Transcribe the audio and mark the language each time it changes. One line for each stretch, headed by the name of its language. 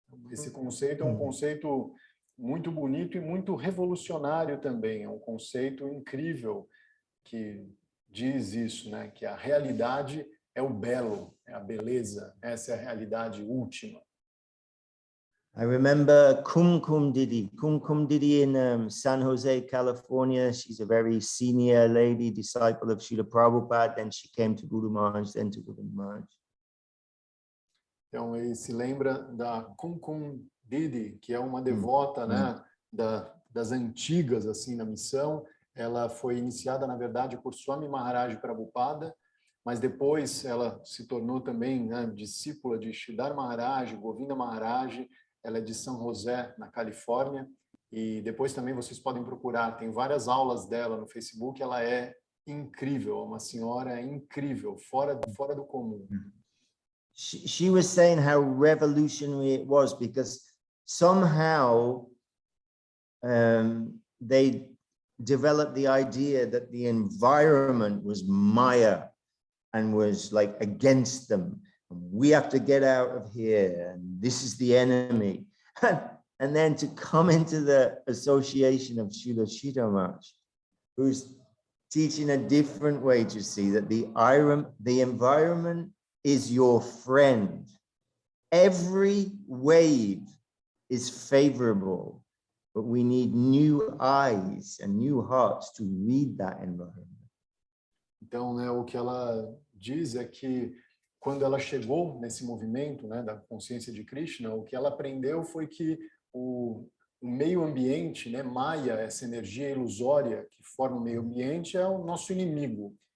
Portuguese: Esse conceito é um conceito muito bonito e muito revolucionário também. É um conceito incrível que diz isso, né? Que a realidade é o belo, é a beleza. Essa é a realidade última.
English: I remember Kum Didi in San Jose, California. She's a very senior lady, disciple of Srila Prabhupada. Then she came to Guru Maharaj, then to Guru Maharaj.
Portuguese: Então, ele se lembra da Kum Didi, que é uma devota, né, das antigas, assim, na missão. Ela foi iniciada, na verdade, por Swami Maharaj Prabhupada, mas depois ela se tornou também, né, discípula de Sridhar Maharaj, Govinda Maharaj. Ela é de San José, na Califórnia, e depois também vocês podem procurar, tem várias aulas dela no Facebook. Ela é incrível, uma senhora incrível, fora do comum.
English: She was saying how revolutionary it was because somehow they developed the idea that the environment was Maya and was like against them. We have to get out of here, and this is the enemy. And then to come into the association of Srila Sridhar Maharaj, who's teaching a different way to see that the environment is your friend. Every wave is favorable, but we need new eyes and new hearts to read that environment.
Portuguese: Então, né, o que ela diz é que quando ela chegou nesse movimento, né, da consciência de Krishna, o que ela aprendeu foi que o meio ambiente, né, Maya, essa energia ilusória que forma o meio ambiente, é o nosso inimigo.